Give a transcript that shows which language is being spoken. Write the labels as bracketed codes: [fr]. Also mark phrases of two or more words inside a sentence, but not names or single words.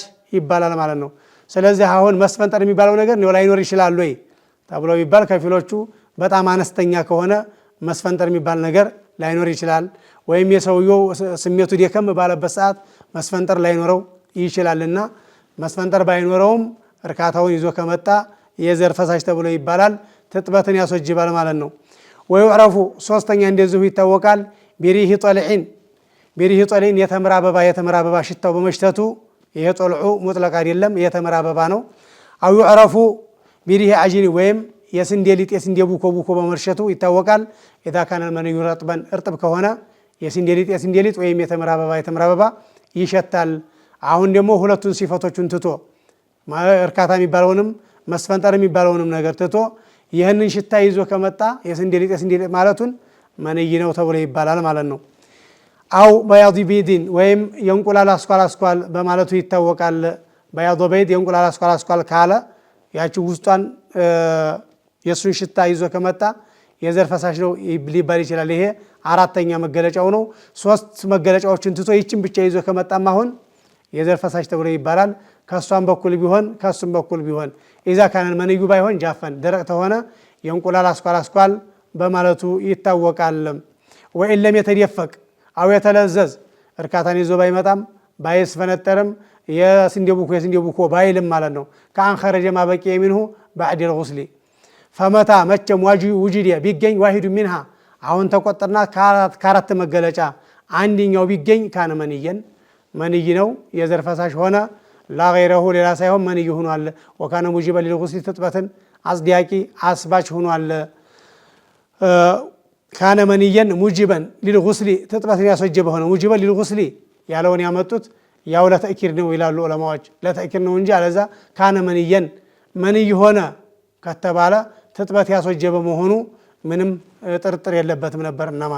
[am] ይባላል ማለት ነው ስለዚህ አሁን መስፈንጠር የሚባለው ነገር ነው ላይኖር ይችላል ወይ ተብሎ ቢባል ከፊሎቹ በጣም አነስተኛ ከሆነ መስፈንጠር የሚባል ነገር ላይኖር ይችላል ወይም የሰውየው ስሜቱ ደከም ባለበት ሰዓት መስፈንጠር ላይኖረው ይችላልና መስፈንጠር ባይኖረውም እርካታውን ይዞ ከመጣ የዘር ፈሳሽ ተብሎ ይባላል ትጥበትን ያስወጅባል ማለት ነው ወይعرف ሶስተኛ እንደዚሁ ይታወቃል ቢሪህ ጦልዒን የተምራ አበባ ሽታው በመሽተቱ ይሄ ጦልዑ ሙጥለቅ አይደለም የተምራ አበባ ነው [ar] أو يعرف بريح عجين [am] ወይም የስንዴ ቡኮ በመርሸቱ ይታወቃል [ar] اذا كان المني رطبا [am] እርጥብ ከሆነ የስንዴ ሊጥ ወይም የተምራ አበባ ይሸታል አሁን ደግሞ ሁለቱን ሲፈቶቹን ትቶ እርካታ የሚባለውንም መስፈንጠር የሚባለውንም ነገር ትቶ ይሄንን ሽታ ይዞ ከመጣ የስንዴ ሊጥ ማለቱን መንይ ነው ተብሎ ይባላል ማለት ነው [ar] أو بياض بيض [am] ወይም የእንቁላል አስኳል በማለቱ ይታወቃል [ar] بياض بيض [am] የእንቁላል አስኳል ካለ ያቺ ውስጧን የሱን ሽታ ይዞ ከመጣ የዘር ፈሳሽ ነው ሊባል ይችላል ይሄ አራተኛ መገለጫው ነው ሶስት መገለጫዎችን ትቶ ይችን ብቻ ይዞ ከመጣማ አሁን የዘር ፈሳሽ ተብሎ ይባላል ከሷም በኩል ቢሆን ከሱም በኩል ቢሆን [ar] اذا كان المني [am] ባይሆን ጃፈን ደረቅ ተሆነ የእንቁላል አስኳል በማለቱ ይታወቃል [ar] وإن لم يتدفق أو [am] የተለዘዝ እርካታን ይዞ ባይመጣም ባይስፈነጠርም የስንዴ ቡኮ ባይልም ማለት ነው [ar] كان خرج ما بقي منه بعد الغسل فمتى [am] መቸም وجد ቢገኝ [ar] واحد منها [am] አሁን ተቆጠርና ከአራት መገለጫ አንደኛው ቢገኝ [ar] كان مني [am] ነው የዘር ፈሳሽ ሆነ [ar] لا غيره [am] ሌላ ሳይሆን መንይ ሆኗል [ar] وكان موجبا للغسل [am] ትጥበትን አጽዲያቂ አስባች ሆኗል [ar] كان منيا موجبا للغسل [am] ትጥበትን ያስወጀበ ሆነ [ar] موجبا للغسل [am] ያለውን ያመጡት ያው ለተእኪድ ነው ይላሉ ዑለማዎች ለተእኪድ ነው እንጂ አለዛ [ar] كان منيا [am] መንይ ሆነ ከተባለ ትጥበት ያስወጀበ መሆኑ ምንም ጥርጥር የለበትም ነበርና ማለት